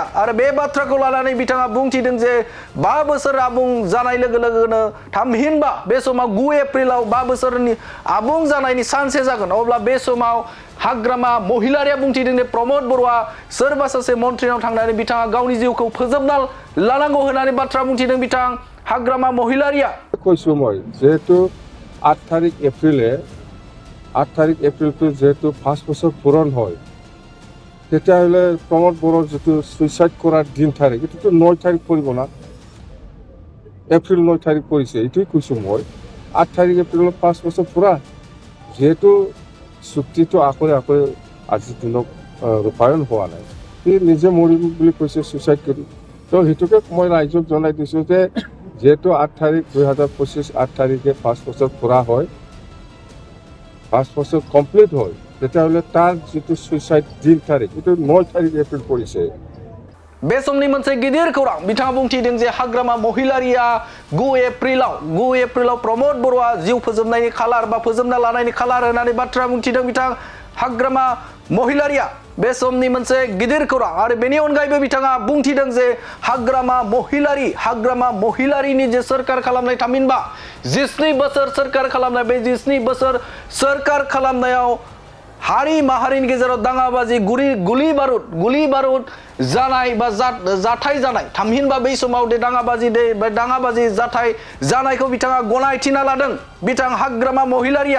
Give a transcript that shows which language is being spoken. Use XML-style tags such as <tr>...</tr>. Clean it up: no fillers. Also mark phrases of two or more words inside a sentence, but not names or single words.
<brx>आरो बे बाथ्राखौ लानानै बिथाङा बुंथिदों जे 5 बोसोर आबुं जानाय लोगो लोगोनो थामहिनबा बे समाव 9 एप्रिलाव 5 बोसोरनि आबुं जानायनि सानसे जागोन। अब्ला बे समाव हाग्रामा महिलारिया बुंथिदों जे प्रमद बर'आ सोरबा सासे मन्थ्रिनाव थांनानै बिथाङा गावनि जिउखौ फोजोबना लानांगौ होननानै बाथ्रा बुंथिदों बिथां हाग्रामा महिलारिया।</brx> <as>কৈছো মই যেহেতু 8 তারিখ এপ্রিলটো যেহেতু 5 বছর পূরণ হয় তেতিয়াহ'লে প্রমোদ বড়োর যেটো সুইসাইড করার দিন তারিখ এটো 9 তারিখ পড়ব না, এপ্রিল 9 তারিখ পড়ছে। এটাই কৈছো মই 8 তারিখ এপ্রিল 5 বছর পুরা যেহেতু চুক্তিটো আকরে আজিৰ দিনত ৰূপায়ণ হোৱা নাই, সি নিজে মৰিম বুলি কৈছে সুইচাইড কৰি। তো সেইটোকে মই ৰাইজক জনাই দিছোঁ যে যেহেতু 8 তারিখ 2025 8 তারিখে 5 বছর পুরা হয়, 5 বছর কমপ্লিট হয়, তেতিয়াহ'লে তার যেটো সুইসাইড দিন তারিখ এটা 9 তারিখ এপ্রিল পড়ছে।</as> <brx>बे समनि मोनसे गिदिर खौरां बिथाङा बुंथिदों जे हाग्रामा महिलारिया 9 एप्रिलाव प्रमद बर'आ जिउ फोजोबनायनि खालार बा फोजोबना लानायनि खालार होननानै बाथ्रा बुंथिदों बिथां हाग्रामा महिलारिया। बे समनि मोनसे गिदिर खौरां आरो बेनि अनगायैबो बिथाङा बुंथिदों जे हाग्रामा महिलारिनि जे सोरखार खालामनाय थामहिनबा 19 बोसोर सोरखार खालामनाय बे 19 बोसोर सोरखार खालामनायाव हारि माहारिनि गेजेराव दाङाबाजि गुलि बारुद जानाय बा जाथाय जानाय थामहिनबा बै समाव दाङाबाजि जाथाय जानायखौ बिथाङा गनायथिना लादों बिथां हाग्रामा महिलारिया।</brx>